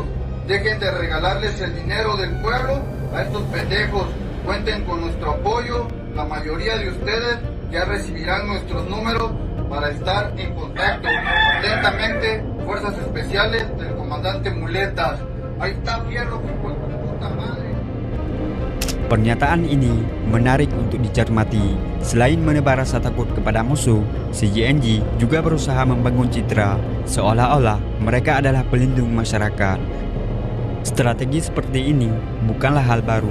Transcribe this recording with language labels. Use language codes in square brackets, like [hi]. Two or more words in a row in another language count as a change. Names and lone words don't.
[es] Dejen de regalarles el dinero del pueblo a estos pendejos. Cuenten con nuestro apoyo. La mayoría de ustedes ya recibirán nuestros números para estar en contacto. Atentamente, Fuerzas Especiales del Comandante Muletas. Ahí está Fierro, hijo de tu puta madre. [id] Pernyataan ini menarik untuk dicermati. Selain menebar rasa takut kepada musuh, CJNG juga berusaha membangun citra seolah-olah mereka adalah pelindung masyarakat. Strategi seperti ini bukanlah hal baru.